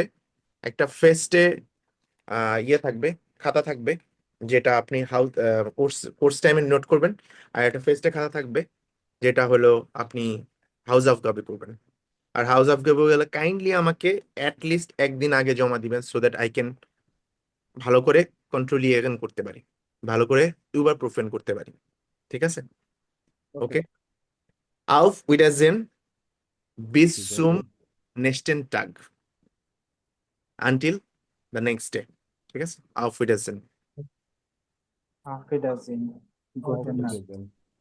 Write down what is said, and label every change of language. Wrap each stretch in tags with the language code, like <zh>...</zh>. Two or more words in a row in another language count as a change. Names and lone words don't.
<bn>একটা ফেস্টে ইয়ে থাকবে, খাতা থাকবে, যেটা আপনি কোর্স টাইমে নোট করবেন, আর একটা ফেস্টে খাতা থাকবে যেটা হলো আপনি হাউস অফ গভে করবেন। আর হাউস অফ গভে গেলে কাইন্ডলি আমাকে লিস্ট একদিন আগে জমা দিবেন,</bn> <en>so that I can</en> <bn>ভালো করে কন্ট্রোলিয়েশন করতে পারি, ভালো করে প্রুফেন করতে পারি, ঠিক আছে? ওকে। ওকে,</bn> <de>auf Wiedersehen, bis</de> <bn>ঠিক</bn> <de>zum</de> <bn>আছে</bn> <de>nächsten Tag</de> <en>until the next day</en> <bn>ঠিক আছে</bn> <de>auf Wiedersehen Auf Wiedersehen. Gute</de> <bn>ঠিক</bn> <de>Nacht.</de> <bn>আছে</bn>